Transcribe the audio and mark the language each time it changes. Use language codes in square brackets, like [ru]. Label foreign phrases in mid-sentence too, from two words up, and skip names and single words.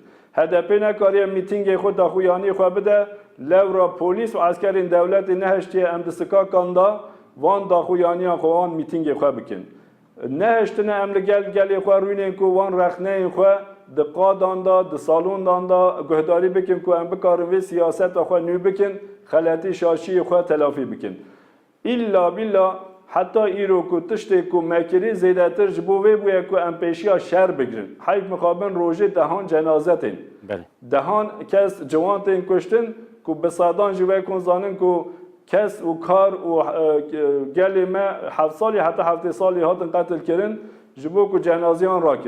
[ku] HDP nekariye mitingê xwe daxuyanî xwe bide lewra polîs û askerên devletê neheştiye em di sikakan da van daxuyaniyan xwe wan mitingê xwe bikin. Neheştine em li gelê xwe rûnên ku wan rexneyên xwe di qadan da, di salondan da guhdarî bikin ku em bikarin vê siyaseta xwe nû bikin, xeletî şaşiyê xwe telafî bikin. [ar] إلا بالله [ku] hatta îro ku tiştê ku mekirî zêdetir ji bo vê bûye ku em pêşiya şer bigirin. Heyv mixabin rojê dehan cenazetên. Dehan kes ciwan tên kuştin ku bi sadan ji we kun zanin ku kes û kar û gelê me heft salî heta heftê salî hatin qetil kirin ji bo ku cenaziyan rakin.